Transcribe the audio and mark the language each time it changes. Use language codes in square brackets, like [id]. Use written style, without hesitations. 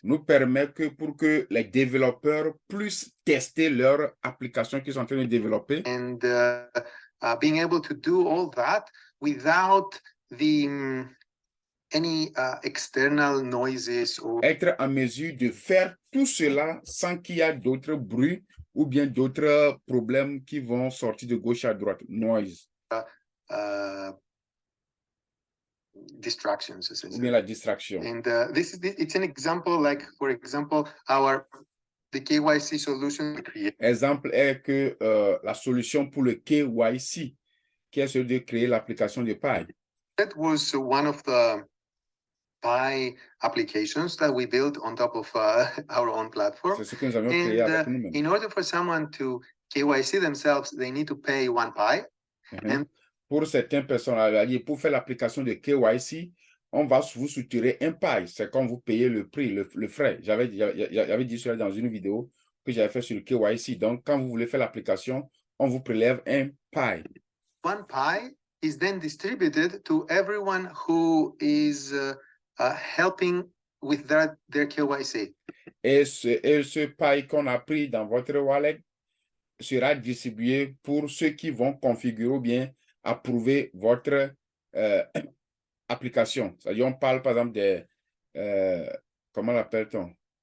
[fr] Nous permet pour que les développeurs puissent tester leurs applications qu'ils sont en train de développer. [en] And being able to do all that without any external noises or [fr] être en mesure de faire tout cela sans qu'il y ait d'autres bruits ou bien d'autres problèmes qui vont sortir de gauche à droite, noise. [en] Distractions, essentially. [fr] Ou bien la distraction. [en] And it's an example, like, for example, the KYC solution. [fr] Exemple est que la solution pour le KYC, qui est celui de créer l'application de Pi. [en] That was one of the Pi applications that we built on top of our own platform. [fr] C'est ce que nous avions créé avec nous-mêmes. [en] In order for someone to KYC themselves, they need to pay 1 Pi. And [fr] pour certaines personnes, pour faire l'application de KYC, on va vous soutirer un Pi. C'est quand vous payez le prix, le frais. J'avais dit cela dans une vidéo que j'avais fait sur le KYC. Donc, quand vous voulez faire l'application, on vous prélève un Pi. [en] 1 Pi is then distributed to everyone who is helping with their KYC. [fr] Et ce Pi qu'on a pris dans votre wallet sera distribué pour ceux qui vont configurer ou bien approuver votre application. C'est-à-dire, on parle par exemple des, comment l'appelle-t-on?